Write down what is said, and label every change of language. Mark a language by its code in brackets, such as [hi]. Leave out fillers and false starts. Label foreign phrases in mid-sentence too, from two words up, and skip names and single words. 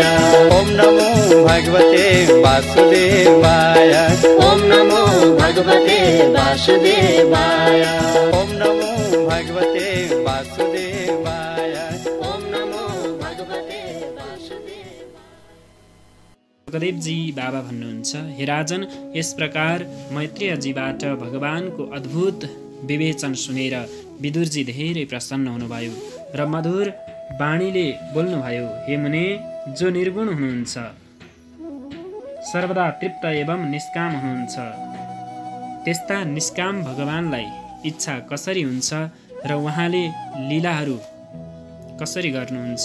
[sa] ओम नमो भगवते वासुदेवाय ओम नमो भगवते वासुदेवाय ओम नमो भगवते वासुदेवाय ओम नमो भगवते वासुदेवाय। [ne] सुकदेवजी बाबा भन्नुहुन्छ, हे राजन, यस प्रकार मैत्रेयजीबाट भगवानको अद्भुत विवेचन सुनेर विदुरजी धेरै प्रसन्न हुनुभयो र मधुर वाणीले बोल्नुभयो, हे मुने, जो निर्गुण हुनुहुन्छ, सर्वदा तृप्त एवं निष्काम हुनुहुन्छ, त्यस्ता निष्काम भगवानलाई इच्छा कसरी हुन्छ र उहाँले लीलाहरू कसरी गर्नुहुन्छ?